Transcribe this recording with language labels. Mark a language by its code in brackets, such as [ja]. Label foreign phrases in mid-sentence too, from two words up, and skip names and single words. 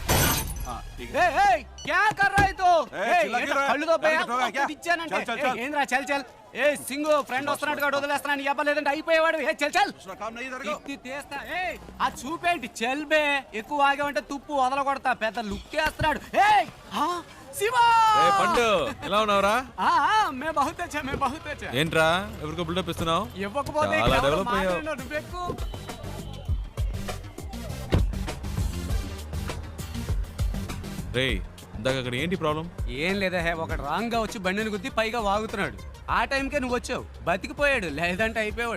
[hi] हाँ ठीक है। ए, क्या कर रहा है तो? [te] కళ్ళు [hi] चल चल. [te] ఏ సింగు ఫ్రెండ్ వస్తున్నాడు కాడు వదిలేస్తున్నాను. ఇవ్వలేదంటే అయిపోయేవాడు. ఏ [hi] चल चल. [te] తీస్తా. ఏ ఆ చూపేంటి [hi] चल बे. [te] ఎక్కువ ఆగామంటే తుప్పు వదల కొడతా. పెద్ద లుక్ వేస్తున్నాడు. ఏ శివా పండు ఎలా ఉన్నావురా? [hi] मैं बहुत अच्छा मैं बहुत अच्छा. [te] ఏంట్రా ఎవరికో బిల్డప్ ఇస్తున్నావు? ఇవ్వకపోతే చాలా డెవలప్ అయ్యావు. నువ్వెక్కు. రే ఇందాక అక్కడ ఏంటి ప్రాబ్లం? ఏం లేదా హే, ఒకటి రాంగ్ గా వచ్చి బండిని గుద్ది పైగా వాగుతున్నాడు. ఆ టైంకే నువ్వు వచ్చావు, బతికిపోయాడు. లేదంటే అయిపోయాడు.